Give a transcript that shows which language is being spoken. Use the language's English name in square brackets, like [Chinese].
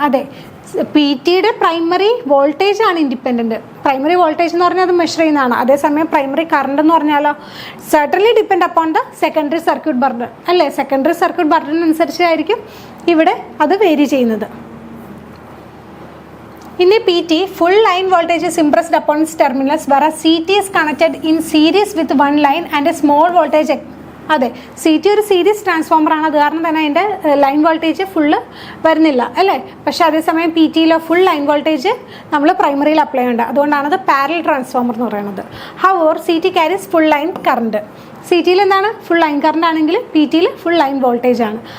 [Malayalam] അതെ, PT-യുടെ primary voltage ആണ് independent. Primary voltage എന്ന് പറഞ്ഞാൽ അത് മെഷർ ചെയ്യുന്നതാണ്. അതേസമയം പ്രൈമറി കറണ്ട് എന്ന് പറഞ്ഞാലോ [English] Certainly depend upon the secondary circuit burden. [Malayalam] അല്ലേ, സെക്കൻഡറി സർക്യൂട്ട് ബർഡൻ അനുസരിച്ചായിരിക്കും ഇവിടെ അത് വേരി ചെയ്യുന്നത്. [English] In a PT, full line voltage is impressed upon its terminals, whereas CT is connected in series with one line and a small voltage. [Malayalam] അതെ, CT ഒരു series transformer ആണ്. അത് കാരണം തന്നെ അതിൻ്റെ ലൈൻ വോൾട്ടേജ് ഫുള്ള് വരുന്നില്ല അല്ലേ. പക്ഷേ അതേസമയം PT-യിലെ ഫുൾ ലൈൻ വോൾട്ടേജ് നമ്മൾ പ്രൈമറിയിൽ അപ്ലൈ ചെയ്യേണ്ട. അതുകൊണ്ടാണ് അത് പാരലൽ ട്രാൻസ്ഫോമർ എന്ന് പറയുന്നത്. [English] However CT carries full line current. [Malayalam] CT എന്താണ് ഫുൾ ലൈൻ കറണ്ട് ആണെങ്കിൽ PT ഫുൾ ലൈൻ വോൾട്ടേജ് ആണ്.